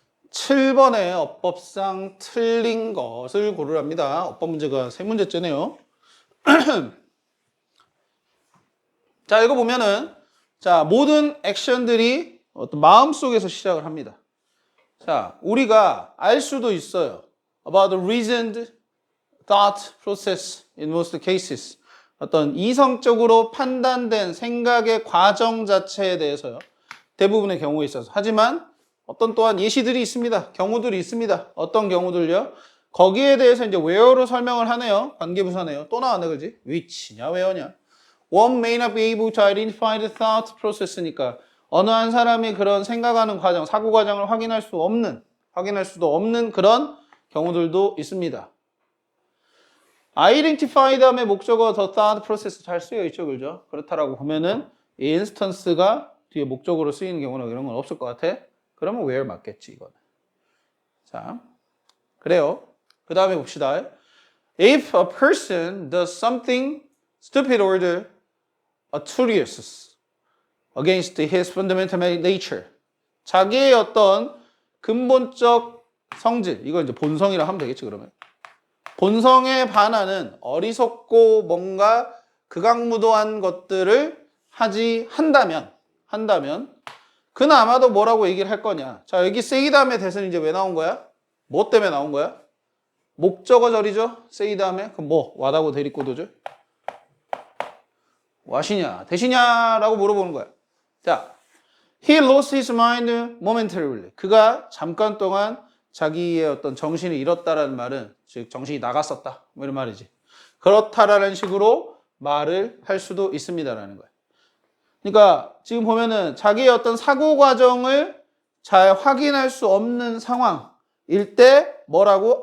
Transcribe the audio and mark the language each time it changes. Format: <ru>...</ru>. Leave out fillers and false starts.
<ko>7번에 어법상 틀린 것을 고르랍니다. 어법 문제가 3문제째네요. 자, 이거 보면은, 자, 모든 액션들이 어떤 마음속에서 시작을 합니다. 자, 우리가 알 수도 있어요.</ko> <en>About the reasoned thought process in most cases.</en> <ko>어떤 이성적으로 판단된 생각의 과정 자체에 대해서요. 대부분의 경우에 있어서. 하지만 어떤 또한 예시들이 있습니다. 경우들이 있습니다. 어떤 경우들요? 거기에 대해서 이제 where로 설명을 하네요. 관계부사네요. 또 나왔네, 그지? which냐, where냐. One may not be able to identify the thought process 니까 어느 한 사람이 그런 생각하는 과정, 사고 과정을 확인할 수도 없는 그런 경우들도 있습니다. identify 다음에 목적어 the thought process 잘 쓰여 있죠, 그죠? 그렇다라고 보면은 이 instance가 뒤에 목적으로 쓰이는 경우나 이런 건 없을 것 같아. 그러면 where 맞겠지, 이거는. 자, 그래요. 그 다음에 봅시다.</ko> <en>If a person does something stupid or atrocious against his fundamental nature.</en> <ko>자기의 어떤 근본적 성질, 이걸 이제 본성이라 하면 되겠지, 그러면. 본성에 반하는 어리석고 뭔가 극악무도한 것들을 한다면, 그는 아마도 뭐라고 얘기를 할 거냐. 자, 여기 say 다음에 대세는 이제 왜 나온 거야? 뭐 때문에 나온 거야? 목적어절이죠? say 다음에. 그럼 뭐? what하고 대립구도죠? what이냐, 대시냐라고 물어보는 거야.</ko> <en>자, he lost his mind momentarily.</en> <ko>그가 잠깐 동안 자기의 어떤 정신을 잃었다라는 말은, 즉 정신이 나갔었다, 뭐 이런 말이지. 그렇다라는 식으로 말을 할 수도 있습니다라는 거야. 그러니까 지금 보면은 자기의 어떤 사고 과정을 잘 확인할 수 없는 상황일 때 뭐라고?</ko>